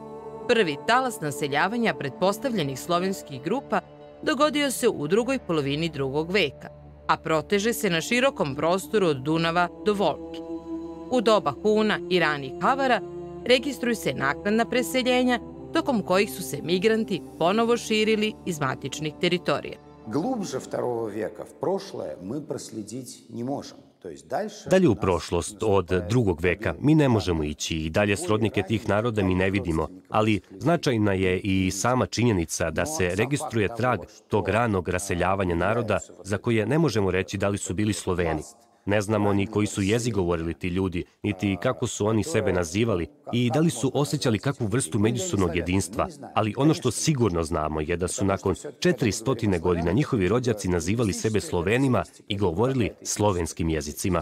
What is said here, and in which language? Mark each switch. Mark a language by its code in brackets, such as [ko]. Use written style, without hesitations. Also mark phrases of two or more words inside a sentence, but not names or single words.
[sr] Prvi talas naseljavanja pretpostavljenih slovenskih grupa dogodio se u drugoj polovini drugog veka, a proteže se na širokom prostoru od Dunava do Volge. U doba Huna i ranih Avara registruju se naknadna preseljenja, tokom kojih su se migranti ponovo širili iz matičnih teritorija. [ru] Глубже II века в прошлое мы проследить не можем. [sr] Dalje u prošlost od drugog veka mi ne možemo ići i dalje srodnike tih naroda mi ne vidimo, ali značajna je i sama činjenica da se registruje trag tog ranog raseljavanja naroda za koje ne možemo reći da li su bili Sloveni. Ne znamo ni koji su jezik govorili ti ljudi, niti kako su oni sebe nazivali i da li su osjećali kakvu vrstu međusobnog jedinstva, ali ono što sigurno znamo je da su nakon 400 godina njihovi rođaci nazivali sebe Slovenima i govorili slovenskim jezicima.